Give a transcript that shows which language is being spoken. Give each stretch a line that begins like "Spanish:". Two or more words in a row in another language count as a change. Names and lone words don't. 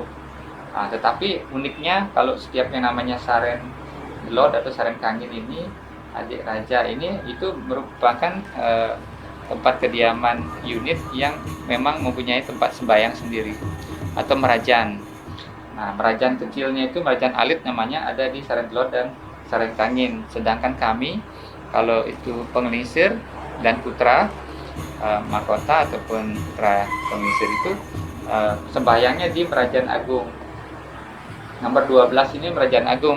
Indonesian: Tetapi uniknya kalau setiap yang namanya Saren Delor atau Saren Kangin ini, adik raja ini, itu merupakan tempat kediaman unit yang memang mempunyai tempat sembahyang sendiri atau merajan. Nah, merajan kecilnya itu
Balinese: merajan alit
Indonesian: namanya, ada di Saren Delor dan Saren Kangin. Sedangkan kami kalau itu pengelisir dan putra mahkota ataupun putra pengelisir itu sembahyangnya di Merajan Agung. Nomor 12 ini Merajan Agung.